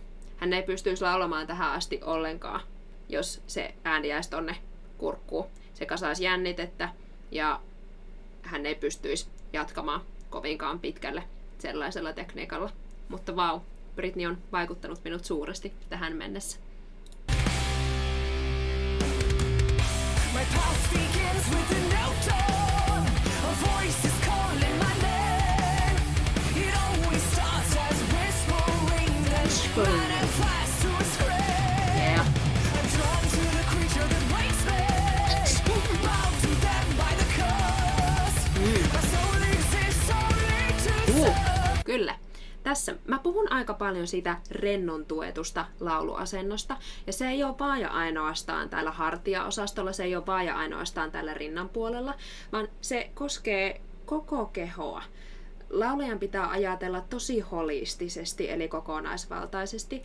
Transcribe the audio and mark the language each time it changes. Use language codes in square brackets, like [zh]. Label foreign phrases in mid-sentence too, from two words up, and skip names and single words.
[fi] Hän ei pystyisi laulamaan tähän asti ollenkaan, jos se ääni jäisi tonne kurkkuun. Se kasaisi jännitettä ja hän ei pystyisi jatkamaan kovinkaan pitkälle sellaisella tekniikalla. Mutta vau, Britney on vaikuttanut minut suuresti tähän mennessä. [en] My pulse begins with a note on. A voice is calling my name. It always starts as whispering, then manifests to a scream. Yeah. I'm drawn to the creature that wakes me. Bound to them by the curse. My soul exists only to serve. [fi] Kyllä. Tässä mä puhun aika paljon siitä rennon tuetusta lauluasennosta, ja se ei ole vaan ja ainoastaan täällä hartiaosastolla, se ei ole vaan ja ainoastaan täällä rinnan puolella, vaan se koskee koko kehoa. Laulajan pitää ajatella tosi holistisesti, eli kokonaisvaltaisesti.